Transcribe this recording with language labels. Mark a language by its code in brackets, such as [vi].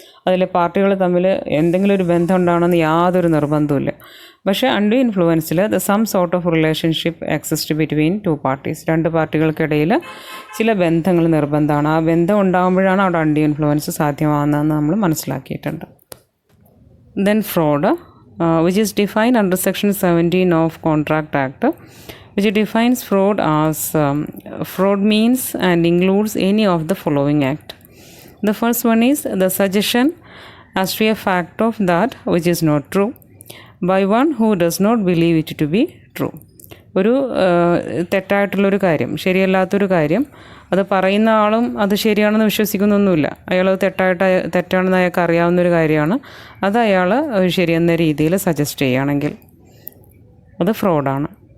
[ml] അതിലെ പാർട്ടികൾ തമ്മിൽ എന്തെങ്കിലും ഒരു ബന്ധം ഉണ്ടാകണമെന്ന് യാതൊരു നിർബന്ധവുമില്ല. പക്ഷേ [en] Undue ഇൻഫ്ലുവൻസിൽ the some sort of relationship exist between two parties. [ml] രണ്ട് പാർട്ടികൾക്കിടയിൽ ചില ബന്ധങ്ങൾ നിർബന്ധമാണ്. ആ ബന്ധം ഉണ്ടാകുമ്പോഴാണ് അവിടെ അൺഡ്യൂ ഇൻഫ്ലുവൻസ് സാധ്യമാകുന്നതെന്ന് നമ്മൾ മനസ്സിലാക്കിയിട്ടുണ്ട്. [en] Then fraud, which is defined under section 17 of Contract Act, which defines fraud as fraud means and includes any of the following act. The first one is the suggestion as to a fact of that which is not true by one who does not believe it to be true. [ml] ഒരു തെറ്റായിട്ടുള്ളൊരു കാര്യം, ശരിയല്ലാത്തൊരു കാര്യം, അത് പറയുന്ന ആളും അത് ശരിയാണെന്ന് വിശ്വസിക്കുന്നൊന്നുമില്ല. അയാളത് തെറ്റാണെന്ന് അയാൾക്ക് അറിയാവുന്നൊരു കാര്യമാണ്. അത് അയാൾ ശരിയെന്ന രീതിയിൽ സജസ്റ്റ് ചെയ്യുകയാണെങ്കിൽ അത് ഫ്രോഡാണ്.